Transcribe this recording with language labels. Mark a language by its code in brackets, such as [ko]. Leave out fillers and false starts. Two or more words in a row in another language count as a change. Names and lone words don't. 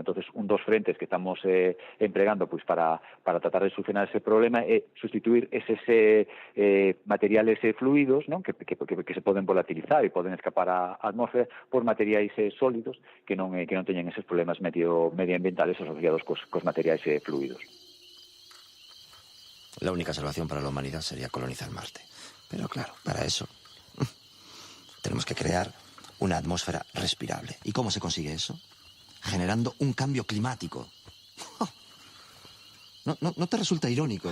[gl] Entón, un dos frentes que estamos empregando para tratar de solucionar ese problema é sustituir eses materiales fluidos, non? Que se poden volatilizar e poden escapar á atmósfera por materiais sólidos que non teñen eses problemas medioambientales asociados cos materiais fluidos. [es] La única salvación para la humanidad sería colonizar Marte. Pero claro, para eso tenemos que crear una atmósfera respirable. ¿Y cómo se consigue eso? Generando un cambio climático. ¿No te resulta irónico?